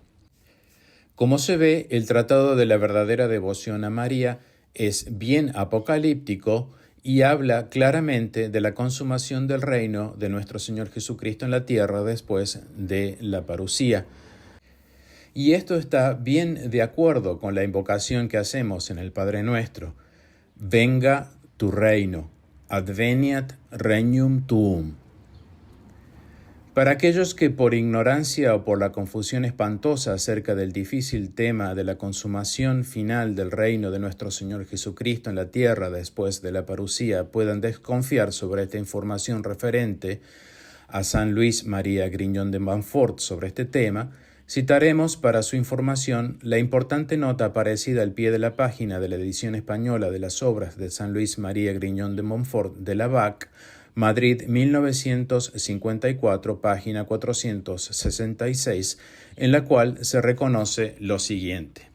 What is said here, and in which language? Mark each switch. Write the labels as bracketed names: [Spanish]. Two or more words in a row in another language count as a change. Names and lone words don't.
[Spanish] Como se ve, el tratado de la verdadera devoción a María es bien apocalíptico y habla claramente de la consumación del reino de nuestro Señor Jesucristo en la tierra después de la parucía. Y esto está bien de acuerdo con la invocación que hacemos en el Padre Nuestro: venga tu reino, [Latin] adveniat regnum tuum. [Spanish] Para aquellos que por ignorancia o por la confusión espantosa acerca del difícil tema de la consumación final del reino de nuestro Señor Jesucristo en la tierra después de la parucía puedan desconfiar sobre esta información referente a San Luis María Grignion de Montfort sobre este tema, citaremos para su información la importante nota aparecida al pie de la página de la edición española de las obras de San Luis María Grignion de Montfort de la BAC, Madrid 1954, página 466, en la cual se reconoce lo siguiente.